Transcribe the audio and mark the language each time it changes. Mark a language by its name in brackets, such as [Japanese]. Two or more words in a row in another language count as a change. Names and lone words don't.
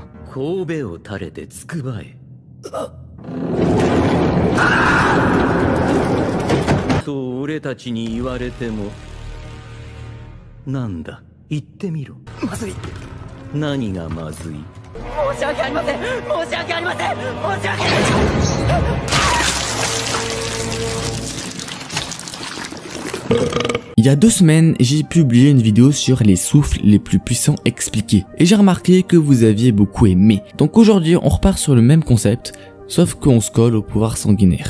[Japanese] 神戸を垂れてつくばえ。と俺たちに言われても、なんだ言ってみろ。まずい。何がまずい？申し訳ありません。申し訳ありません。申し訳ありません。 [French] Il y a 2 semaines, j'ai publié une vidéo sur les souffles les plus puissants expliqués et j'ai remarqué que vous aviez beaucoup aimé. Donc aujourd'hui, on repart sur le même concept, sauf qu'on se colle au pouvoir sanguinaire.